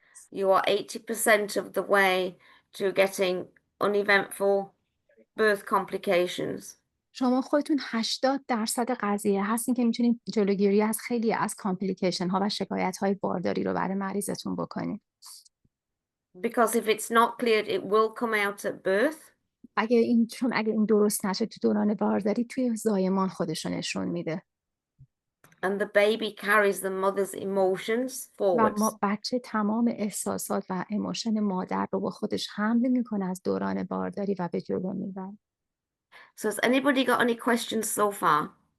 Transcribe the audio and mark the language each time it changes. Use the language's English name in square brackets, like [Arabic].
[English] you are 80% of the way to getting uneventful birth complications. [Persian] شما خودتون 80% قضیه هستین که میتونید جلوگیری از خیلی از کامپلیکیشن ها و شکایت های بارداری رو برای مریضتون بکنید [English] Because if it's not cleared, it will come out at birth. [Persian] اگه این درست نشه تو دوران بارداری توی زایمان خودش رو نشون میده [English] And the baby carries the mother's emotions [Persian] و [English] forwards. [Persian] بچه تمام احساسات و ایموشن مادر رو با خودش حمل میکنه از دوران بارداری و به جلو میبره [English] So has anybody got any questions so far?